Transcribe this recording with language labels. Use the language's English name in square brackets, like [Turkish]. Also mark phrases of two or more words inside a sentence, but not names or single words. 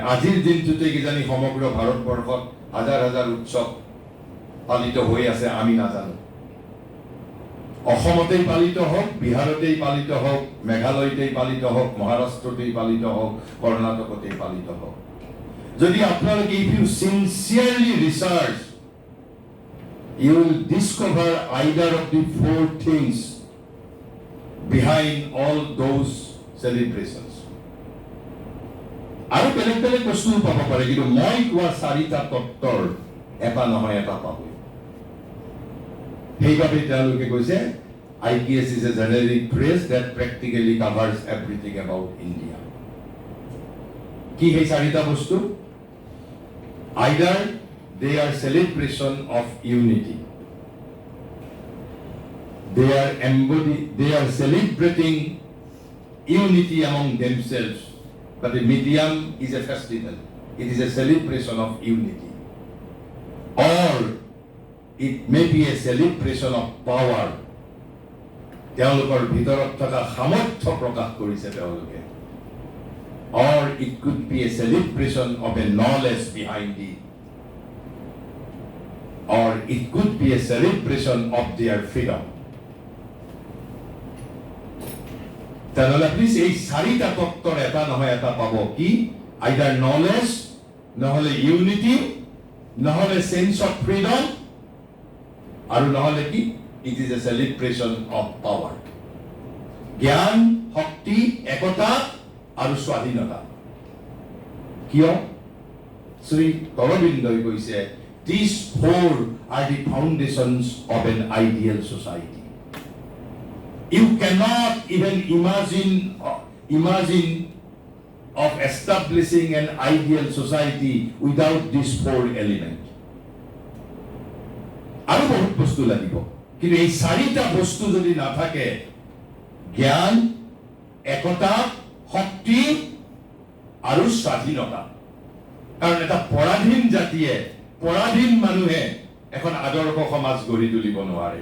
[Assamese] আজিৰ দিনটোতে কিজানি সমগ্ৰ ভাৰতবৰ্ষত হাজাৰ হাজাৰ উৎসৱ পালিত হৈ আছে, আমি নাজানো। অসমতেই পালিত হওক, বিহাৰতেই পালিত হওক, মেঘালয়তেই পালিত হওক, মহাৰাষ্ট্ৰতেই পালিত হওক, কৰ্ণাটকতেই পালিত হওক। যদি আপোনালোকে [English] if you sincerely research, you will discover either of the four things behind all those celebrations. [Assamese] আৰু বেলেগ বেলেগ বস্তু পাব পাৰে, কিন্তু মই কোৱা 4টা তত্ত্বৰ এটা নহয় এটা পাব। সেইবাবে তেওঁলোকে কৈছে [English] IPS is a generic phrase that practically covers everything about India. [Assamese] কি সেই 4টা বস্তু? [English] Either they are celebration of unity, they are celebrating unity among themselves, but the medium is a festival, it is a celebration of unity, or it may be a celebration of power. [Assamese] তেওঁলোকৰ ভিতৰত থকা সামৰ্থ্য প্ৰকাশ কৰিছে তেওঁলোকে, [English] or it could be a celebration of a knowledge behind it, or it could be a celebration of their freedom. [Assamese] তেনেহ'লে প্লিজ এই 4টা তত্ত্বৰ এটা নহয় এটা পাব। কি? [English] either knowledge, নহ'লে unity, নহ'লে sense of freedom, [Assamese] আৰু নহ'লে কি? [English] it is a celebration of power. [Assamese] জ্ঞান, শক্তি, একতা আৰু স্বাধীনতা। কিয়? শ্ৰী অৰবিন্দই কৈছে [English] these four are the foundations of an ideal society. You cannot even imagine of establishing an ideal society without these four elements. [Assamese] আৰু বহুত বস্তু লাগিব, কিন্তু এই 4টা বস্তু যদি নাথাকে, জ্ঞান, একতা, শক্তি আৰু স্বাধীনতা, কাৰণ এটা পৰাধীন জাতিয়ে, পৰাধীন মানুহে এখন আদৰ্শ সমাজ গঢ়ি তুলিব নোৱাৰে।